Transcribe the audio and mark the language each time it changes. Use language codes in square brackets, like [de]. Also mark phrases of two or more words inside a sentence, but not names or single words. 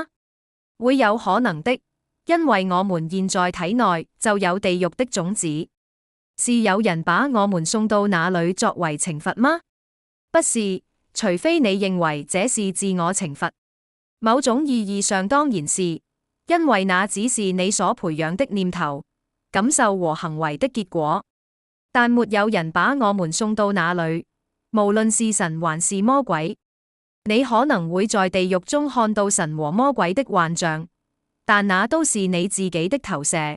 [zh] 會有可能的，因為我們現在體內就有地獄的種子。是有人把我們送到那裡作為懲罰嗎？不是，除非你認為這是自我懲罰。某種意義上當然是，因為那只是你所培養的念頭、感受和行為的結果。但沒有人把我們送到那裡，無論是神還是魔鬼。你可能會在地獄中看到神和魔鬼的幻象，但那都是你自己的投射。